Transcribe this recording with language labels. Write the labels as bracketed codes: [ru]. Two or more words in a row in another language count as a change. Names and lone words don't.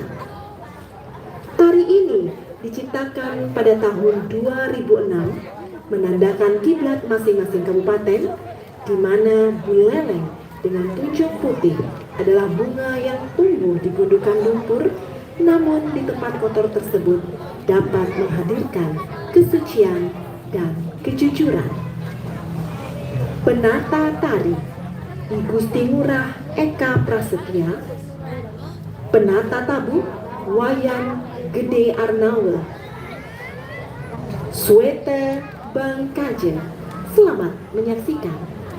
[id] Tari ini diciptakan pada tahun 2006 menandakan kiblat masing-masing kabupaten di mana buleleng dengan tunjung putih adalah bunga yang tumbuh di gundukan lumpur, namun di tempat kotor tersebut dapat menghadirkan kesucian dan kejujuran. Penata tari I Gusti Ngurah Eka Prasetya, penata tabuh Wayan Gede Arnawa, Swete Bangkaje. Selamat menyaksikan.